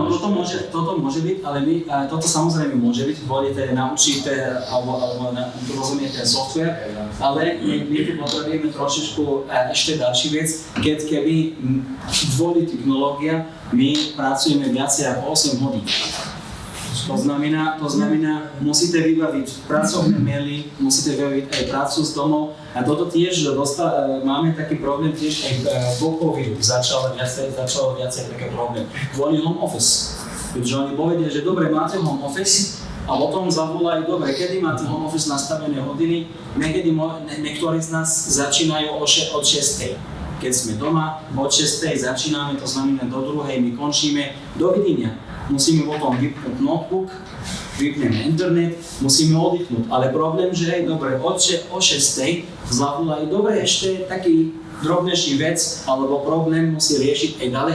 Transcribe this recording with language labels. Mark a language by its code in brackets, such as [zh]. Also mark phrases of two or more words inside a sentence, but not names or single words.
[sk] Áno, toto môže byť, ale toto samozrejme môže byť, volíte, naučíte alebo rozumiete software, ale my tu potrebujeme trošičku ešte ďalší vec, keby volí technológia, my pracujeme viacej ako 8 hodín. To znamená, musíte vybaviť pracovné maily, musíte vybaviť aj prácu z domov a toto tiež máme taký problém tiež aj po covidu, začalo viacej taký problém kvôli [en] home office. [sk] Keďže oni povedia, že dobre, máte [en] home office [sk] a potom zavolajú, dobre, kedy máte [en] home office [sk] nastavené hodiny, niektorí z nás začínajú od 6. Keď sme doma, od 6. začíname, to znamená do 2. my končíme, dovidenia. Musíme potom vypnúť notebook, vypneme internet, musíme oddychnúť. Ale problém, že aj dobre, o 6. zavolajú, dobre, ešte taký drobnejší vec, alebo problém musí riešiť aj ďalej.